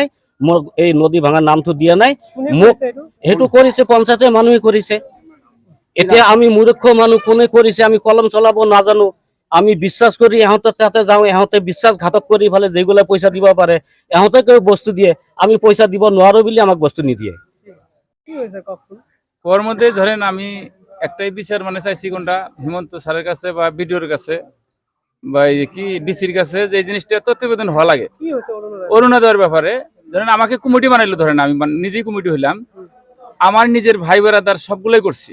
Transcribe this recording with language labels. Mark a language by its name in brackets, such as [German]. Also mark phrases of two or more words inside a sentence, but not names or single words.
[Assamese] মোক এই নদী ভাঙা নামটো দিয়া নাই। মোক সেইটো কৰিছে পঞ্চায়তে মানুহে কৰিছে। এতিয়া আমি মূৰ্খ মানুহ, কোনে কৰিছে আমি কলম চলাব নাজানো। আমি বিশ্বাস কৰি এহঁতৰ তাতে যাওঁ, এহঁতে বিশ্বাসঘাতক কৰি ফালে যেগুলা পইচা দিব পাৰে এহঁতে কেউ বস্তু দিয়ে, আমি পইচা দিব নোৱাৰো বুলি আমাক বস্তু নিদিয়ে। [Bangla] ওর মধ্যে ধরেন আমি একটাই বিচার মানে চাইছি, কোনটা হিমন্ত স্যারের কাছে বা বিডিওর কাছে বা কি ডিসির কাছে, যে এই জিনিসটা তত্ত্বাবধান হওয়া লাগে অরুণোদয়ের ব্যাপারে। ধরেন আমাকে কমিটি বানাইলো, ধরেন আমি নিজেই কমিটি হইলাম, আমার নিজের ভাই বেড়াদার সবগুলোই করছি।